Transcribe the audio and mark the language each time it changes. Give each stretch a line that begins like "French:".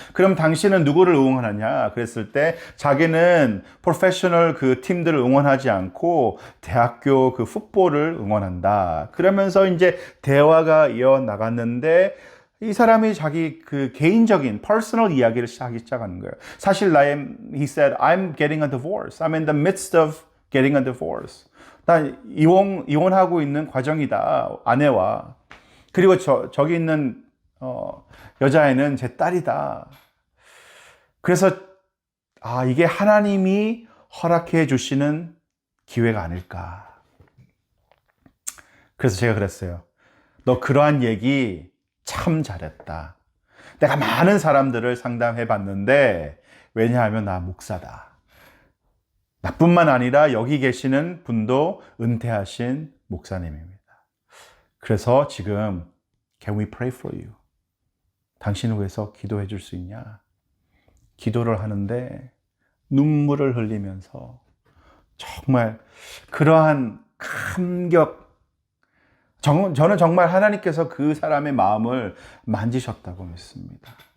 Korean: 그럼 당신은 누구를 응원하냐? 그랬을 때 자기는 프로페셔널 그 팀들을 응원하지 않고 대학교 그 풋볼을 응원한다. 그러면서 이제 대화가 이어나갔는데 이 사람이 자기 그 개인적인 퍼스널 이야기를 하기 시작하는 거예요. 사실
English: he said, I'm getting a divorce. I'm in the midst of getting a divorce.
Korean: 나 이혼하고 있는 과정이다. 아내와. 그리고 저기 있는 여자애는 제 딸이다. 그래서 이게 하나님이 허락해 주시는 기회가 아닐까. 그래서 제가 그랬어요. 너 그러한 얘기 참 잘했다. 내가 많은 사람들을 상담해 봤는데 왜냐하면 나 목사다. 나뿐만 아니라 여기 계시는 분도 은퇴하신 목사님입니다. 그래서 지금
English: Can we pray for you?
Korean: 당신을 위해서 기도해 줄 수 있냐? 기도를 하는데 눈물을 흘리면서 정말 그러한 감격, 저는 정말 하나님께서 그 사람의 마음을 만지셨다고 믿습니다.